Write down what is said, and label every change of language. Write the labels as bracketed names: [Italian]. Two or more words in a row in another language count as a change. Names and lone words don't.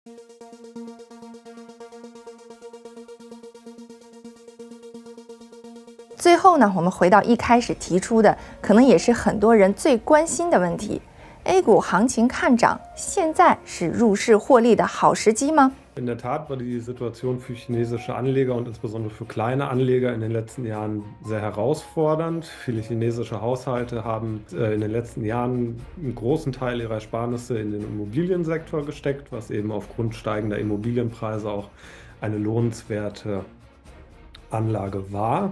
[Chinese] 最后呢，我们回到一开始提出的，可能也是很多人最关心的问题：A 股行情看涨，现在是入市获利的好时机吗？ [German] In der Tat war die Situation für chinesische Anleger und insbesondere für kleine Anleger in den letzten Jahren sehr herausfordernd. Viele chinesische Haushalte haben in den letzten Jahren einen großen Teil ihrer Ersparnisse in den Immobiliensektor gesteckt, was eben aufgrund steigender Immobilienpreise auch eine lohnenswerte Anlage war.